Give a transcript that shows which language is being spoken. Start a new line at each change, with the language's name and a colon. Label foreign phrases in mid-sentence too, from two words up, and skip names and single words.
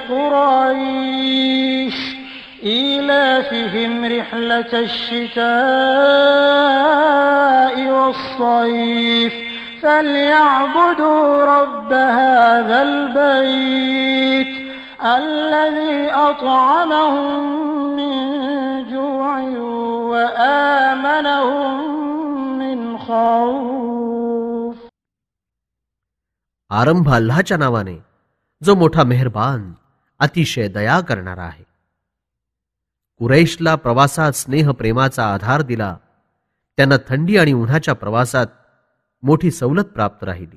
Arabic: قريش إيلافهم رحلة الشتاء والصيف فليعبدوا رب هذا البيت الذي أطعمهم من جوع وآمنهم من خوف.
Marathi: आरंभ अल्लाहच्या नावाने जो मोठा मेहरबान अतिशय दया करणारा आहे. कुरैशला प्रवासात स्नेह प्रेमाचा आधार दिला. त्यांना थंडी आणि उन्हाच्या प्रवासात मोठी सवलत प्राप्त राहिली.